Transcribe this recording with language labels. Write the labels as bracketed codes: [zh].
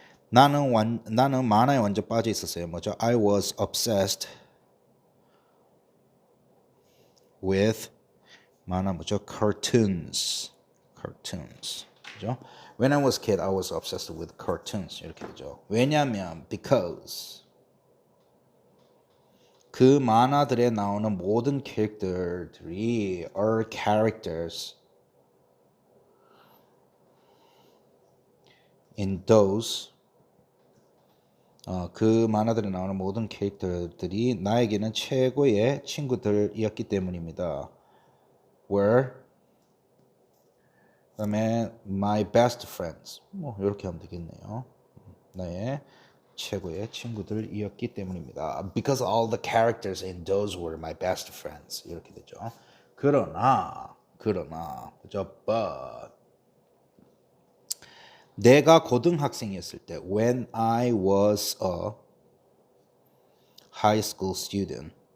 [ko] 나는 만화에 완전 빠져 있었어요. 뭐죠? [en] I was obsessed with [ko] 만화 뭐죠? [en] cartoons. [ko] 그죠? [en] When I was a kid, I was obsessed with cartoons. [ko] 이렇게 되죠. 왜냐면 because 그 만화들에 나오는 모든 캐릭터들이 [en] are characters in those [ko] 그 만화들에 나오는 모든 캐릭터들이 나에게는 최고의 친구들이었기 때문입니다. were 그다음에 [en] my best friends [ko] 뭐 이렇게 하면 되겠네요. 나의 최고의 친구들이었기 때문입니다. [en] Because all the characters in those were my best friends [ko] 이렇게 되죠. 그러나 그죠? [en] But [ko] 내가 고등학생이었을 때 [en] when I was a high school student